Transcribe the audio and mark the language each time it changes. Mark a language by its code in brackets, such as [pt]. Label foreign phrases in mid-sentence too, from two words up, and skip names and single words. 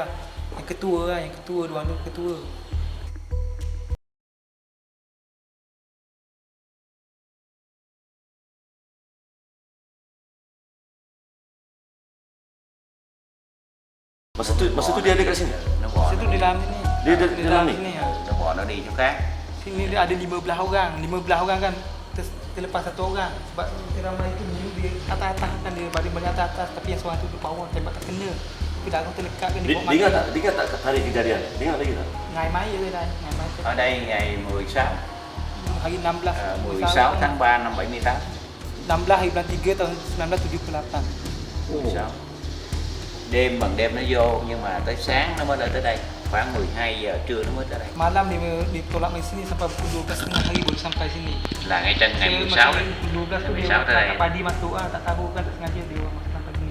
[ms] Yang ketua lah, yang ketua dia orang tu ketua. Masa tu dia ada kat sini. [vi] Nó bỏ [ms] Situ di dalam sini. Dia ada Di di dalam ni? sini ya. [vi] nó bỏ nó đi chỗ khác. [ms] Sini dia ada 15 orang. 15 orang kan terlepas satu orang. Sebab dia ramai itu dia atas-atas kan, dia baring-baring atas-atas, tapi yang seorang tu di bawah tembak tak kena. Tapi darah terlekat kan, dia bawa Dia ingat tak hari kejadian? Dia ingat lagi tak? Ngai mai je dah, ngai mai. [vi] Ở đây ngày 16 [ms] Hari 16 [vi] 16 tháng 3 năm 78. [ms] 16 hari bulan 3 tahun 1978. 16. [vi] Đêm bằng đêm nó vô nhưng mà tới sáng nó mới lên tới đây, khoảng 12 giờ trưa nó mới tới đây. [ms] Malam dia tolak dari sini sampai pukul 12 hari baru sampai sini. [vi] Là ngay trên ngày 16 đấy. [ms] Pukul 12 tu [vi] Ngày [ms] dia [vi] 16 tới đây. [ms] tak padi masuk tak tahu kan, tak sengaja dia masuk sampai sini.